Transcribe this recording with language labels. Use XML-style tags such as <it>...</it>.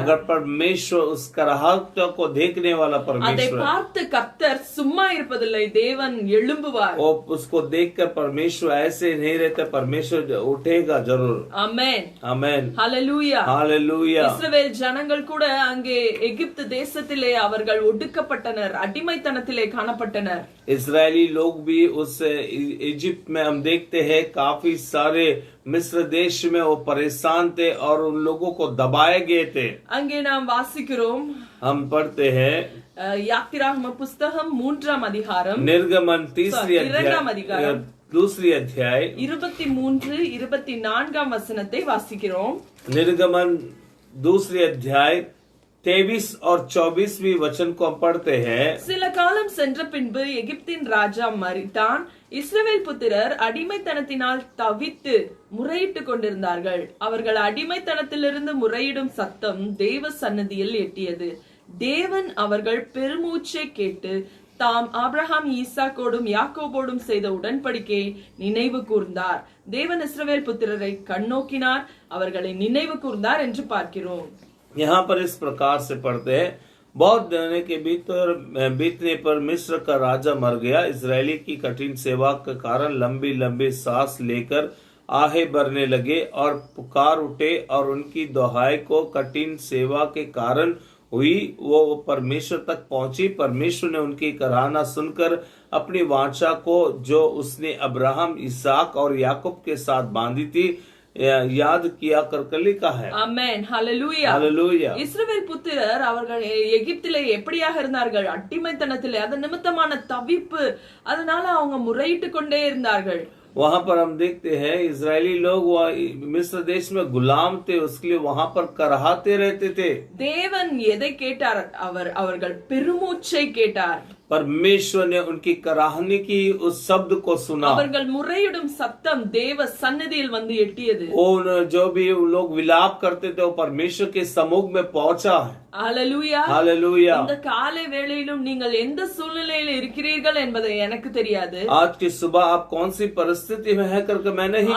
<hi>मगर परमेश्वर उस कराहट को देखने वाला</hi> <ta>அதை</ta> <hi>परमेश्वर है।</hi> <ta>பார்த்து கர்த்தர் சும்மா இருப்பதில்லை, தேவன் எழும்புவார்.</ta> <hi>और उसको देखकर परमेश्वर ऐसे नहीं रहते, परमेश्वर उठेगा जरूर।</hi> <ta>ஆமென்.</ta> <hi>आमेन।</hi> <ta>ஹல்லேலூயா.</ta> <hi>हालेलुया।</hi> <ta>இஸ்ரவேல் ஜனங்கள் கூட அங்கே எகிப்து தேசத்திலே அவர்கள் ஒடுக்கப்பட்டனர், அடிமைத்தனத்திலே காணப்பட்டனர்.</ta> <hi>इजरायली लोग भी उस इजिप्ट में हम देखते हैं काफी सारे मिस्र देश में वो परेशान थे और उन लोगों को दबाए गए थे।</hi> <ta>அங்கே நாம் வாசிக்கிறோம்,</ta> <hi>हम पढ़ते हैं</hi> <ta>யாத்திராகம புஸ்தகம் 3ஆம் அதிகாரம்</ta> <hi>निर्गमन तीसरी</hi> <ta>இரண்டாம்</ta> <hi>अध्याय</hi> <ta>அதிகாரம்</ta> <hi>दूसरी अध्याय</hi> <ta>23 24ஆம் வசனத்தை வாசிக்கிறோம்.</ta> <hi>निर्गमन दूसरी अध्याय 23 और 24वीं वचन को हम पढ़ते हैं।</hi> <ta>சில காலம் சென்ற பின்பு எகிப்தின் ராஜா மரித்தான். இஸ்ரவேல் புத்திரர் அடிமைத்தனத்தினால் தவித்து முறையிட்டுக் கொண்டிருந்தார்கள். அவர்கள் அடிமைத்தனத்திலிருந்து முறையிடும் சத்தம் தேவ சந்நிதியில் எட்டியது. தேவன் அவர்கள் பெருமூச்சை கேட்டு தாம் ஆபிரகாம் ஈசாக்கோடும் யாக்கோபோடும் செய்த உடன்படிக்கையை நினைவு கூர்ந்தார். தேவன் இஸ்ரவேல் புத்திரரை கண்ணோக்கினார், அவர்களை நினைவு கூர்ந்தார் என்று பார்க்கிறோம்.</ta> <hi>यहाँ पर इस प्रकार से पढ़ते हैं, बहुत दिन के बीतने पर मिस्र का राजा मर गया। इजरायली की कठिन सेवा के कारण लंबी लंबी सांस लेकर आहे भरने लगे और पुकार उठे और उनकी दोहाई को कठिन सेवा के कारण हुई वो परमेश्वर तक पहुंची। परमेश्वर ने उनकी कराहना सुनकर अपनी वाचा को जो उसने अब्राहम इसहाक और याकूब के साथ बांधी थी याद किया कर लिखा है।</hi> <ta>ஆமென். ஹல்லேலூயா.</ta> <hi>हालेलुया।</hi> <ta>இஸ்ரவேல் புத்திரர் அவர்கள் எகிப்திலே எப்படியாக இருந்தார்கள்? அடிமைத்தனத்திலே, அது நிமித்தமான தவிப்பு, அதனால அவங்க முறையிட்டு கொண்டே இருந்தார்கள்.</ta> <hi>वहां पर हम देखते हैं इजरायली लोग मिस्र देश में गुलाम थे, उसके लिए वहां पर कराहते रहते थे।</hi> <ta>தேவன் எதை கேட்டார்? அவர்கள் பெருமூச்சை கேட்டார்.</ta> <hi>परमेश्वर ने उनकी कराहनी की उस शब्द को सुना।</hi> <ta>அவர்கள் முறையிடும் சத்தம் தேவ சந்நிதியில் வந்து எட்டியது.</ta> <hi>जो भी लोग विलाप करते थे वो परमेश्वर के सम्मुख में पहुंचा है।</hi> <ta>ஹல்லேலூயா.</ta> <hi>हालेलुया।</hi> <ta>இந்த காலை வேளையிலும் நீங்கள் எந்த சூழ்நிலையில் இருக்கிறீர்கள் என்பதை எனக்கு தெரியாது.</ta> <hi>आज की सुबह आप कौन सी परिस्थिति में है करके मैं नहीं</hi>